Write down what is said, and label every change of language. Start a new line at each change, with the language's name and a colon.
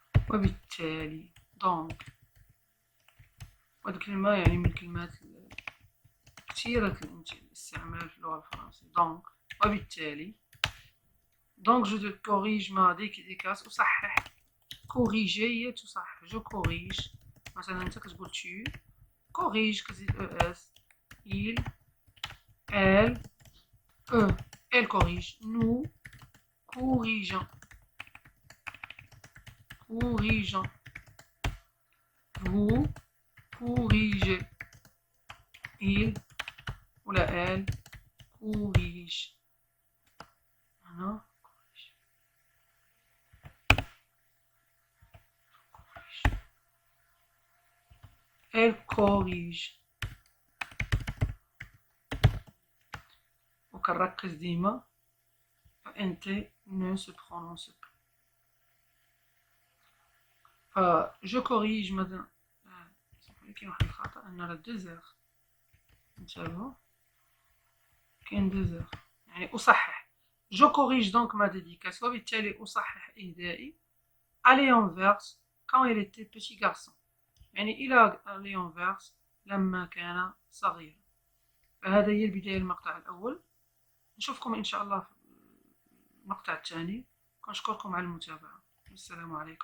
Arabic: وبالتالي دونك وهاد الكلمة يعني من الكلمات كثيرة الاستعمال في اللغة الفرنسية. دونك وبالتالي دونك جو كوريج ما ديكاس أصحح. كوريجي هي تصحح. جو كوريج مثلا انت كتقول tu كوريج كتزيد اس.
French: il elle eux elle corrige. nous corrigeons. vous corrigez. il ولا elle corrige. هنا elle corrige.
Arabic: وكنركز ديما
French: NT ne se prononce pas. Je corrige madame.
Arabic: كاين واحد الخطأ أن راه 2 heures. انتبهوا كاين 2 heures يعني أصحح.
French: Je corrige donc ma dédicace
Arabic: وبالتالي أصحح إهدائي
French: à Léon Vers quand il était petit garçon.
Arabic: يعني إلى ليون فيرس لما كان صغيرا. فهذا هي البداية المقطع الأول. نشوفكم إن شاء الله في المقطع الثاني. كنشكركم على المتابعة. السلام عليكم.